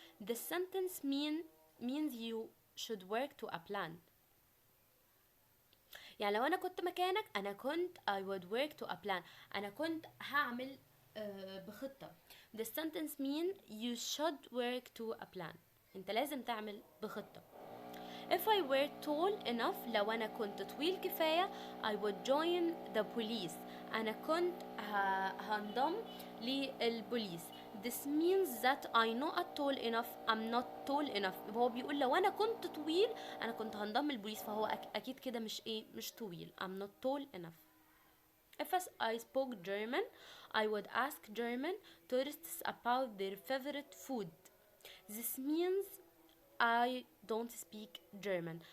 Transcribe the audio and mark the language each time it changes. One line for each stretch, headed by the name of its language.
English: The sentence means you should work to a plan.
Arabic: يعني لو انا كنت مكانك انا كنت
English: I would work to a plan،
Arabic: انا كنت هعمل بخطة.
English: the sentence mean you should work to a plan،
Arabic: انت لازم تعمل بخطة.
English: if I were tall enough
Arabic: لو انا كنت طويل كفاية
English: I would join the police،
Arabic: انا كنت هنضم للبوليس.
English: this means that I not tall enough I'm not tall enough.
Arabic: هو بيقول لو انا كنت طويل انا كنت هنضم للبوليس، فهو اكيد كده مش طويل
English: I'm not tall enough. if I spoke German I would ask German tourists about their favorite food. this means I don't speak German.